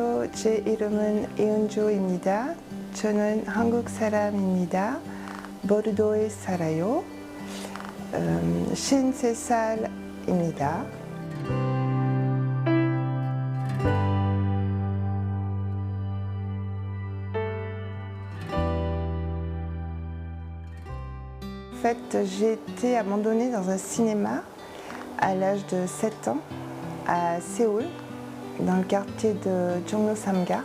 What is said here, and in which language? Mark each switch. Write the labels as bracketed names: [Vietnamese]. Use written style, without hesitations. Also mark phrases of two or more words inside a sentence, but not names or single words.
[Korean] 제 이름은 이은주입니다. 저는 한국 사람입니다. 보르도에 살아요. 53살입니다. [French] En fait, j'ai été abandonnée dans un cinéma à l'âge de 7 ans à Séoul, dans le quartier de Jongno-samga.